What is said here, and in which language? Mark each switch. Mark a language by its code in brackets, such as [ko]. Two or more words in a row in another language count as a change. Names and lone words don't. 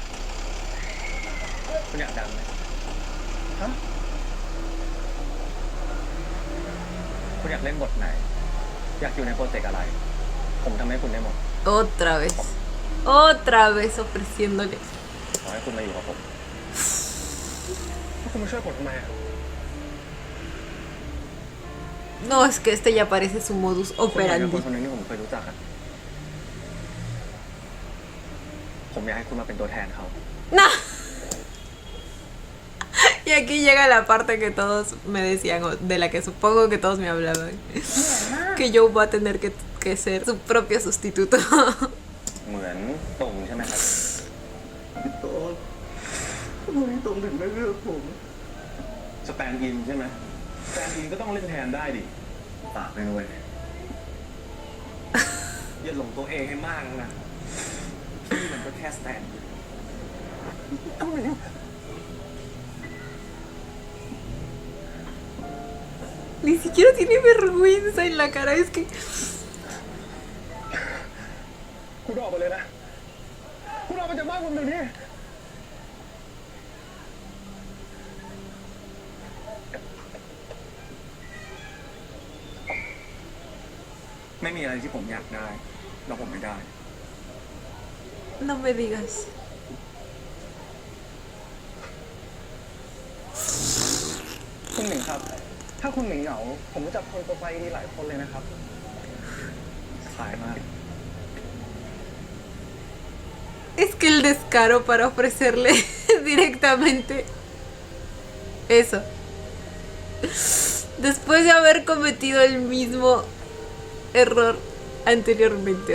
[th] คุณอยากดังไหม ฮะ คุณอยากเล่นบทไหน อยากอยู่ในโปรเจกต์อะไร ผมทำให้คุณได้หมด [es] Otra vez. Otra vez ofreciéndole. [th] ขอให้คุณมาอยู่กับผม แล้วคุณมาช่วยผมทำไมอะ [es] No, es que este ya parece su modus [th] คุณเหมือนกับ [es] operandi. [th] คนคนหนึงที่ผมเคยรู้จักอะผมอยากให้คุณมาเป็นตัวแทนเขา [es] Nah. Y aquí llega la parte que todos me decían, o de la que supongo que todos me hablaban. Que Joe va a tener que ser su propio sustituto. [th] เหมือนตรงใช่ไหมครับ พี่โต้นทำไมตรงถึงไม่เลือกผม สแตนด์อินใช่ไหมสแตนด์อินก็ต้องเล่นแทนได้ดิฝากไปด้วย อย่าหลงตัวเองให้มากนะพี่มันก็แค่สแตนด์ [es] Ni siquiera tiene vergüenza en la cara, es que... [th] คุณออกไปเลยนะ คุณออกไปจากบ้านผมเดี๋ยวนี้ ไม่มีอะไรที่ผมอยากได้ แล้วผมไม่ได้ [es] No me digas. [th] คุณหมิงครับ ถ้าคุณหมิงเหงา ผมรู้จักคนโปรไฟล์ดีหลายคนเลยนะครับ ขายมาก [es] Es que el descaro para ofrecerle directamente eso. Después de haber cometido el mismo error anteriormente.